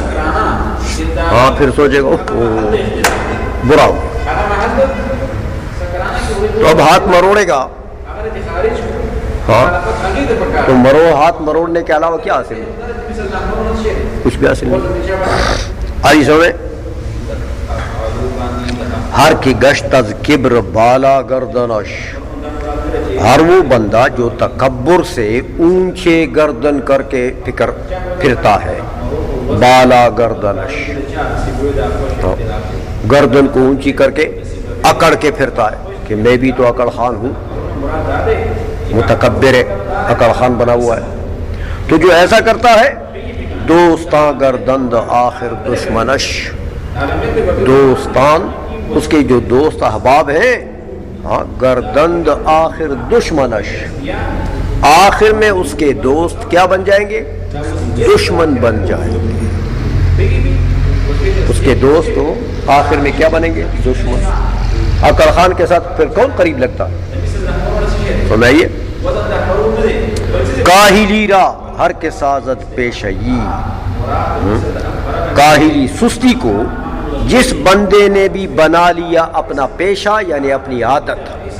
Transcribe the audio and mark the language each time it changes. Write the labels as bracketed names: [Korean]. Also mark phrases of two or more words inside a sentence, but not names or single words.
[Urdu] ہاں، پھر سوچے گا برا ہو، تو اب ہاتھ مروڑے گا. ہاں، تو ہاتھ مروڑنے کے علاوہ کیا حاصل ہے؟ کچھ بھی حاصل نہیں. آئی سمجھ [Persian] ہر کی گشت از کبر بالا گردنش، [Urdu] ہر وہ بندہ جو تکبر سے اونچے گردن کر کے پھرتا ہے، [Persian] بالا گردنش، [Urdu] گردن کو اونچی کر کے اکڑ کے پھرتا ہے کہ میں بھی تو اکڑ خان ہوں، متکبر ہے، اکڑ خان بنا ہوا ہے. تو جو ایسا کرتا ہے، [Persian] دوستان گردند آخر دشمنش، [Urdu] دوستان اس کے جو دوست احباب ہیں، [Persian] گردند آخر دشمنش، [Urdu] آخر میں اس کے دوست کیا بن جائیں گے؟ دشمن بن جائیں گے. اس کے دوست تو آخر میں کیا بنیں گے؟ دشمن. اکڑ خان کے ساتھ پھر کون قریب لگتا؟ سنائیے. [Persian] کاہلی را ہر کے سازت پیشئی، [Urdu] کاہلی سستی کو جس بندے نے بھی بنا لیا اپنا پیشہ یعنی اپنی عادت،